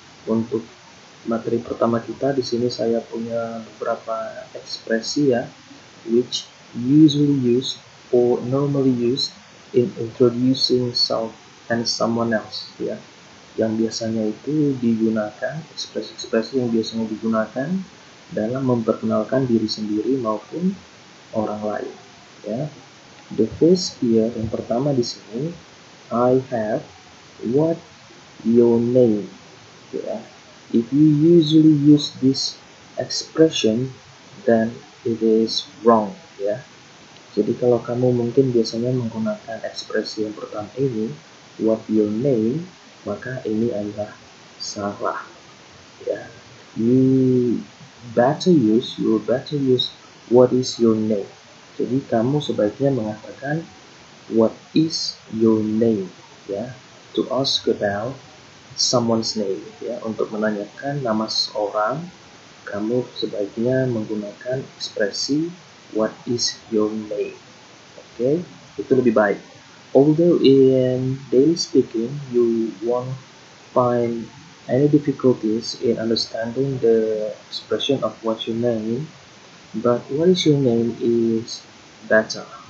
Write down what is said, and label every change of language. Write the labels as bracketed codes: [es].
[id] Untuk materi pertama kita di sini saya punya beberapa ekspresi ya, [en] which usually used or normally used in introducing self and someone else, [id] ya, yang biasanya itu digunakan, ekspresi-ekspresi yang biasanya digunakan dalam memperkenalkan diri sendiri maupun orang lain, ya. [en] The first here, [id] yang pertama di sini, [en] I have what your name, ya. If you usually use this expression, then it is wrong, ya. [id] Jadi kalau kamu mungkin biasanya menggunakan ekspresi yang pertama ini, [en] what your name, [id] maka ini adalah salah, ya. [en] You better use what is your name. [id] Jadi kamu sebaiknya mengatakan [en] what is your name, [id] ya, [en] to ask about someone's name, [id] ya, untuk menanyakan nama seseorang, kamu sebaiknya menggunakan ekspresi what is your name. [en] Okay, [id] itu lebih baik. [en] Although in daily speaking you won't find any difficulties in understanding the expression of what your name, but what is your name is better.